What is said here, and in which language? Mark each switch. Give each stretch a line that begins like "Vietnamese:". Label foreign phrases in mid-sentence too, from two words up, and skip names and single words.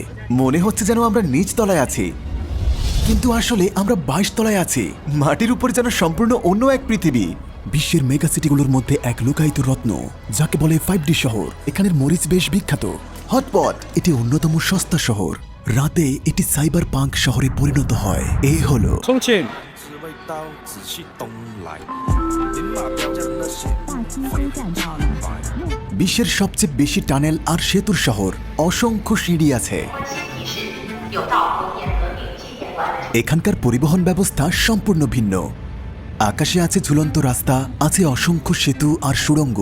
Bangla: মনে হচ্ছে যেন আমরা নিচ তলায় আছি, কিন্তু আসলে আমরা 22 তলায় আছি। মাটির উপর যেন সম্পূর্ণ অন্য এক পৃথিবী। বিশ্বের মেগা সিটিগুলোর মধ্যে এক লুকায়িত রত্ন, যাকে বলে 5D শহর। এখানের মরিচ বেশ বিখ্যাত। হটপট এটি অন্যতম সস্তা শহর। রাতে এটি
English: cyber punk
Bangla: শহরে পরিণত হয়। এ হলো 重庆。味道仔细东来，连马标将那些 বিশ্বের সবচেয়ে বেশি টানেল আর সেতুর শহর। অসংখ্য সিঁড়ি আছে। এখানকার পরিবহন ব্যবস্থা সম্পূর্ণ ভিন্ন। আকাশে আছে ঝুলন্ত রাস্তা, আছে অসংখ্য সেতু আর সুড়ঙ্গ।